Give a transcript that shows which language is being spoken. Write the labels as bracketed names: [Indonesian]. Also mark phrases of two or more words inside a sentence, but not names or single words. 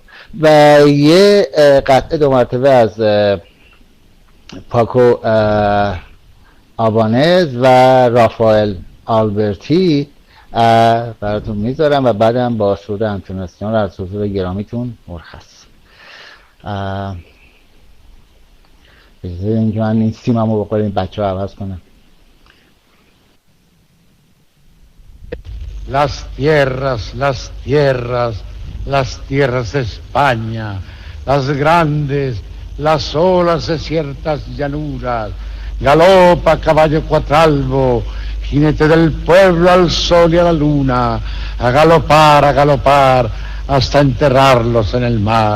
[Persian] و یه قطعه 2 مرتبه از پاکو آبانز و رافائل آلبرتی براتون میذارم و بعدم با سرود انتوناسیون رو از حضور گرامیتون مرخص. بذارین که من این سیممو بقول این بچه ها عوض کنم. [Spanish] Las tierras, las tierras, las tierras de España, las grandes, las olas de ciertas llanuras, galopa caballo cuatralbo, jinete del pueblo al sol y a la luna, a galopar, hasta enterrarlos en el mar.